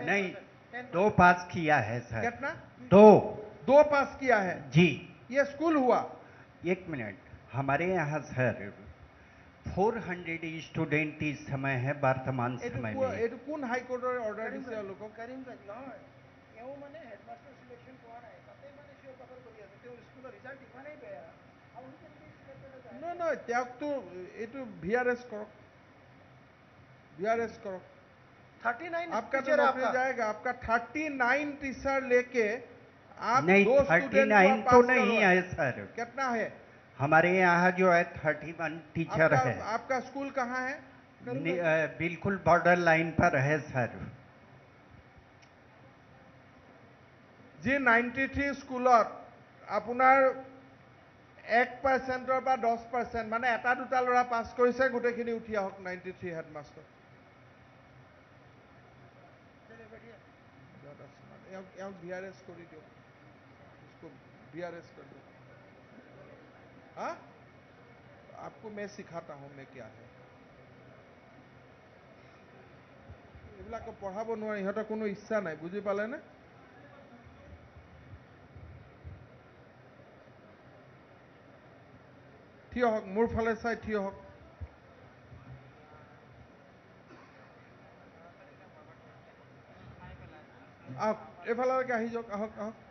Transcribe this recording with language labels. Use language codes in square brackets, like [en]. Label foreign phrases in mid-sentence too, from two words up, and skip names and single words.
[hi] नहीं 2 पास किया है सर। कितना? 2 पास किया है जी। ये स्कूल हुआ। 1 मिनट, हमारे यहाँ सर 400 स्टूडेंट इस समय है वर्तमान समय में। ये कौन हाई कोर्ट ऑर्डर दिसे लोग? [as] करीमगंज নহয় এও মানে [en] headmaster selection [as] কৰা নাই, তাতে মানে শিওর বাখৰ কৰি আছে। তেওঁ স্কুলৰ ৰিজাল্ট ইমানেই বেয়া। নহয় তেওঁকতো এইটো VRS কৰক। [hi] VRS करो। 39 आपका तो नौकरी जाएगा। आपका 39 टीचर लेके आप नहीं 2 स्टूडेंट 39 तो नहीं है सर। कितना है? हमारे यहाँ जो है 31 टीचर है। आपका स्कूल कहाँ है? बिल्कुल [en] border line [hi] पर है सर। [as] जी 93 स्कूलत আপোনাৰ 1% বা 10% মানে এটা দুটা ল'ৰা পাছ কৰিছে, গোটেইখিনি উঠি আহক 93 হেডমাস্টাৰ। [hi] VRS कर दो, इसको VRS कर दो। हाँ, आपको मैं सिखाता हूँ मैं क्या है। [as] এইবিলাকো পঢ়াব নোৱাৰি, ইহঁতৰ কোনো ইচ্ছা নাই, বুজি পালে নে? থিয় হওক, মোৰ ফালে চাই থিয় হওক। আহক এফালৈকে আহি যাওক, আহক আহক।